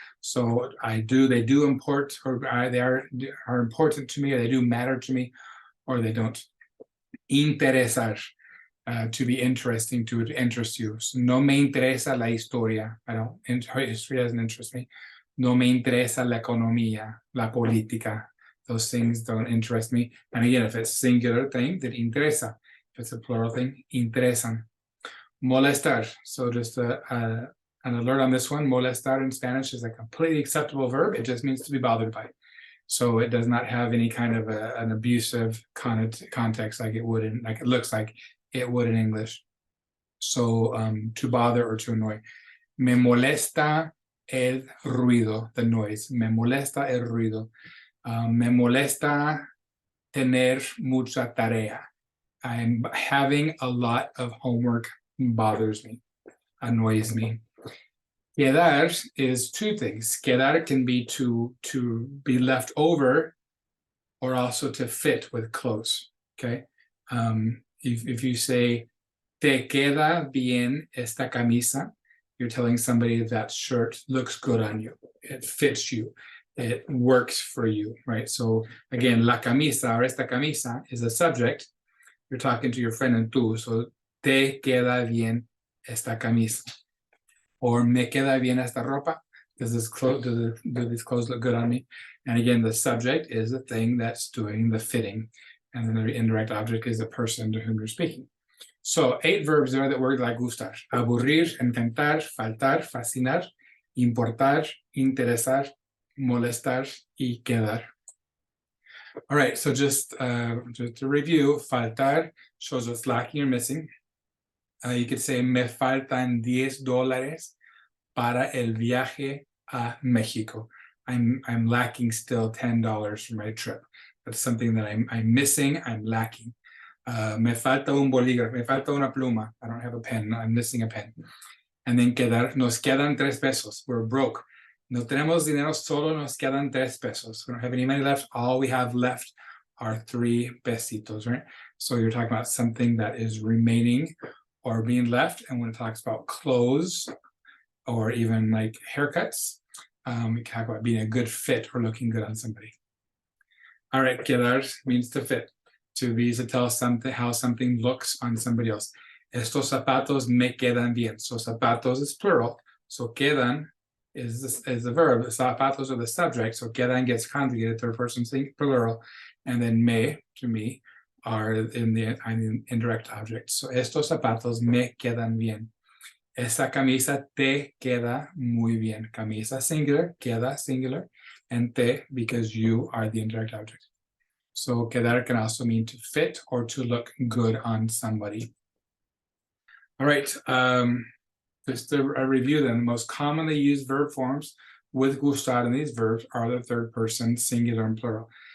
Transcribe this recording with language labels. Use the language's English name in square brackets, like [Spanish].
[English] So they do import, or they are important to me, or they do matter to me, or they don't. Interesar, to be interesting, to interest you. So, [Spanish] no me interesa la historia. [English] History doesn't interest me. [Spanish] No me interesa la economía, la política. [English] Those things don't interest me. And again, if it's singular thing, then interesa. If it's a plural thing, interesan. Molestar. So just an alert on this one. Molestar in Spanish is a completely acceptable verb. It just means to be bothered by. So it does not have any kind of an abusive context like it would in, like it looks like it would in English. So to bother or to annoy. [Spanish] Me molesta el ruido, [English] the noise. [Spanish] Me molesta el ruido. Me molesta tener mucha tarea. [English] I'm having a lot of homework bothers me, annoys me. Quedar is 2 things. Quedar can be to be left over, or also to fit with clothes. Okay. If you say, [Spanish] te queda bien esta camisa, [English] you're telling somebody that shirt looks good on you. It fits you. It works for you, right? So again, [Spanish] la camisa [English] or [Spanish] esta camisa [English] is a subject. You're talking to your friend and tú. [Spanish] So te queda bien esta camisa. Or me queda bien esta ropa. [English] Do these clothes look good on me? And again, the subject is the thing that's doing the fitting. And then the indirect object is the person to whom you're speaking. So 8 verbs there that work like gustar. [Spanish] Aburrir, encantar, faltar, fascinar, importar, interesar, molestar, y quedar. [English] All right, so just to review, faltar shows what's lacking or missing. You could say, [Spanish] me faltan $10 para el viaje a México. [English] I'm lacking still $10 for my trip. That's something that I'm missing, I'm lacking. [Spanish] Me falta un bolígrafo, me falta una pluma. [English] I don't have a pen, I'm missing a pen. And then quedar, [Spanish] nos quedan 3 pesos. [English] We're broke. [Spanish] No tenemos dinero, solo nos quedan 3 pesos. [English] We don't have any money left. All we have left are 3 pesitos, right? So you're talking about something that is remaining or being left. And when it talks about clothes or even like haircuts, we talk about being a good fit or looking good on somebody. All right, quedar means to fit, to be, to tell something, how something looks on somebody else. [Spanish] Estos zapatos me quedan bien. [English] So zapatos is plural. So quedan is the verb. Zapatos are the subject. So quedan gets conjugated, third person plural. And then me, to me, are in the indirect object. [Spanish] So estos zapatos me quedan bien. Esa camisa te queda muy bien. [English] Camisa singular, queda singular, and te because you are the indirect object. So quedar can also mean to fit or to look good on somebody. All right, just to review them, the most commonly used verb forms with gustar in these verbs are the third person, singular and plural.